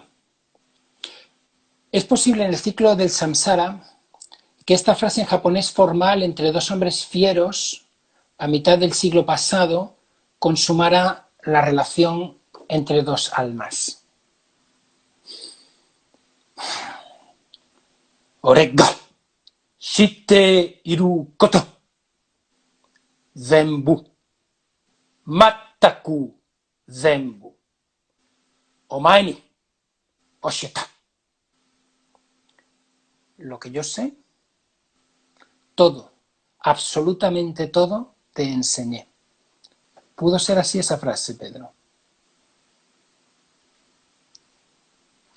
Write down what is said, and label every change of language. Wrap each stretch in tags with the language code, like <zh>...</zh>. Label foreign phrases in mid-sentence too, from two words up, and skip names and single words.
<es>¿Es posible en el ciclo del samsara que esta frase en japonés formal entre dos hombres fieros a mitad del siglo pasado consumara la relación entre dos almas?</es> <ja>俺が知っている事全部まったく全部お前に教えた.</ja> <es>Lo que yo sé, todo, absolutamente todo, te enseñé. ¿Pudo ser así esa frase, Pedro?</es>